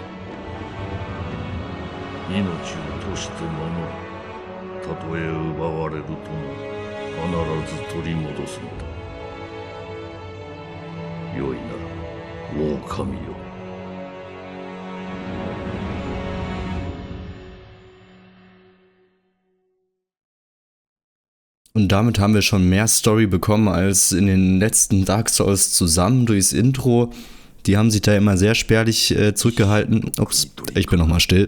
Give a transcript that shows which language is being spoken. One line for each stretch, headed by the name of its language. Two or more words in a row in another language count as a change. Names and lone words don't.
Japanese: 命を賭して守る。たとえ奪われるとも必ず取り戻すのだ。よいなら狼よ。
German: Und damit haben wir schon mehr Story bekommen als in den letzten Dark Souls zusammen durchs Intro. Die haben sich da immer sehr spärlich zurückgehalten. Ups, ich bin nochmal still.